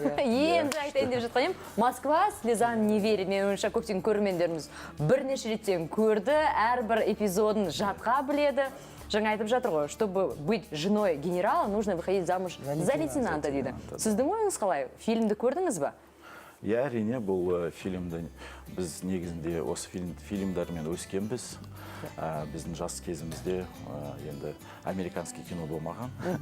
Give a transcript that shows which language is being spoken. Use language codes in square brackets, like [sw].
[kk] Енді айтайын деп жатқан едім. Москва слезам не верит. Мен ойымша көптеген көрермендеріміз бірнеше реттен көрді, әрбір эпизодын жатқа біледі. [ru] Жаңа айтып жатыр ғой, чтобы быть женой генерала, нужно выходить замуж за лейтенанта дейді. [kk] Сіздің ойыңыз қалай? Фильмді көрдіңіз ба? Я әрине бұл фильмді біз негізінде осы фильмдармен өскенбіз. Біздің жас кезімізде енді американский кино болмаған.